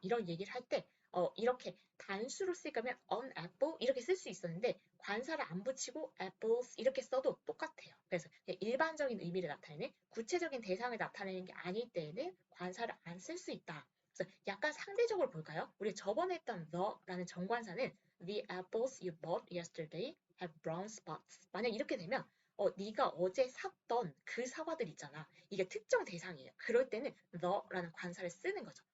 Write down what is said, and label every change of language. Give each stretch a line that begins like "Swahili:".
Korean: 이런 얘기를 할 때 이렇게 단수로 쓸 거면 an apple 이렇게 쓸 수 있었는데 관사를 안 붙이고 apples 이렇게 써도 똑같아요. 그래서 일반적인 의미를 나타내는 구체적인 대상을 나타내는 게 아닐 때에는 관사를 안 쓸 수 있다. 그래서 약간 상대적으로 볼까요? 우리 저번에 했던 the라는 정관사는
English: The apples you bought yesterday have brown spots.
Korean: 만약 이렇게 되면 네가 어제 샀던 그 사과들 있잖아. 이게 특정 대상이에요. 그럴 때는 the라는 관사를 쓰는 거죠.